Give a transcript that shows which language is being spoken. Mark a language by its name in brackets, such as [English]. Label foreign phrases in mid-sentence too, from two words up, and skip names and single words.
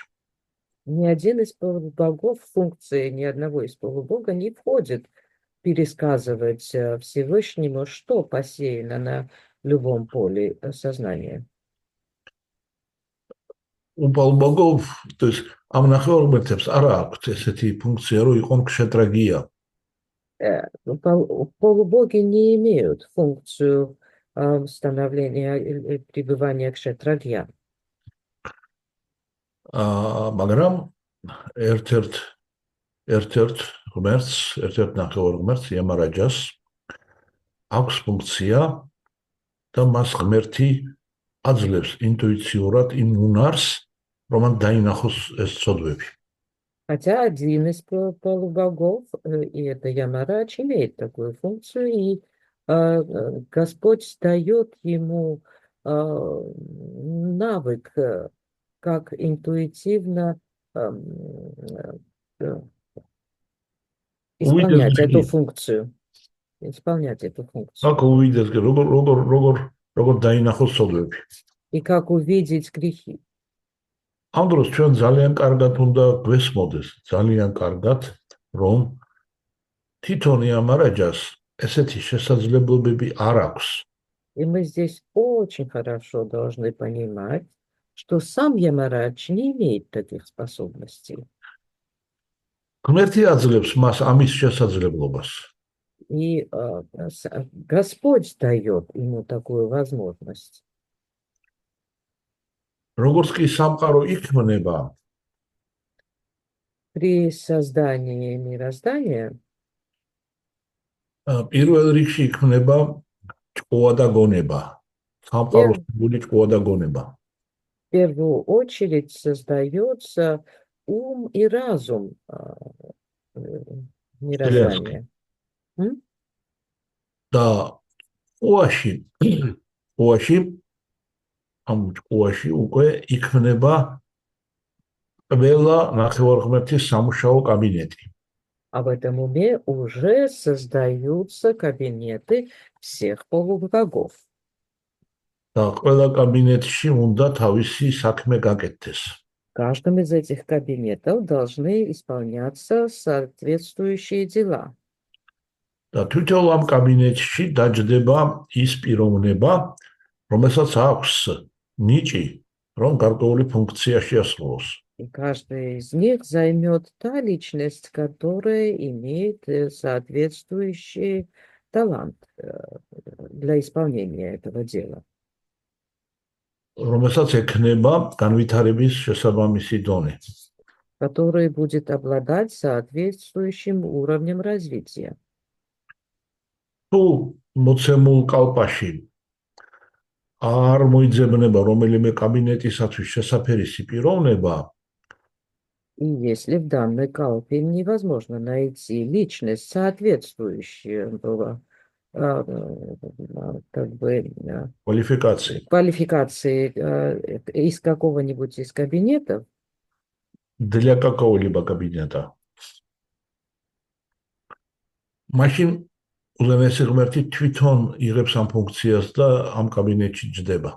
[Russian] Ни один из полубогов, функции ни одного из полубога не входит пересказывать Всевышнему, что посеяно на любом поле сознания. [Georgian] უპალბაგო, [Russian] то есть [Georgian] ამ ნახევარღმერთებს არა აქვთ ესეთი ფუნქცია, რომ იყონ кшетрагия. [Russian] Полубоги не имеют функцию становления и пребывания кшетрагья. [Georgian] მაგრამ ერთ-ერთ ნახევარღმერთს იამარაჯას აქვს фунქცია და მას ღმერთი აძლევს ინტუიციურად იმ უნარს, რომ მან დაინახოს ეს ცოდვები. [Russian] Хотя один из полубогов, и это Ямарадж, имеет такую функцию, и Господь дает ему навык, как интуитивно исполнять эту функцию. Исполнять эту функцию. И как увидеть грехи. [Georgian] ამ დროს ჩვენ ძალიან კარგად უნდა გვესმოდეს, ძალიან კარგად, რომ თვითონ იამარაჯას ესეთი შესაძლებლობები არ აქვს. [Russian] И мы здесь очень хорошо должны понимать, что сам Ямарадж не имеет таких способностей. [Georgian] ღმერთი აძლევს მას ამის შესაძლებლობას. [Russian] И Господь дает ему такую возможность. [Georgian] როგორც კი სამყარო იქმნება, [Russian] При создании мироздания [Georgian] პირველ რიგში იქმნება ჭკუა და გონება. სამყაროს გული ჭკუა და გონება. [Russian] В первую очередь создается ум и разум мироздания. Да, [Georgian] ჭკუაში ამ ჭკუაში უკვე იქმნება ყველა ნახევარღმერთის სამუშაო კაბინეტი. [Russian] А в этом уме уже создаются кабинеты всех полубогов. [Georgian] და ყველა კაბინეტში უნდა თავისი საქმე გაკეთდეს. [Russian] В каждом из этих кабинетов должны исполняться соответствующие дела. [Georgian] და თვითონ ამ კაბინეტში დაჯდება ის პიროვნება, რომელსაც აქვს ნიჭი, რომ გარკვეული ფუნქცია შეასრულოს. [Russian] И каждый из них займет та личность, которая имеет соответствующий талант для исполнения этого дела. [Georgian] რომელსაც ექნება განვითარების შესაბამისი დონე. [Russian] Который будет обладать соответствующим уровнем развития. [Georgian] თუ მოცემულ კალპაში არ მოიძებნება რომელიმე კაბინეტისათვის შესაფერისი პიროვნება, [Russian] И если в данной калпе невозможно найти личность, соответствующую квалификации из какого-нибудь из кабинетов, для какого-либо кабинета, [Georgian] машин ულამაზი ღმერთი თვითონ იღებს ამ ფუნქციას და ამ კაბინეტში ჯდება.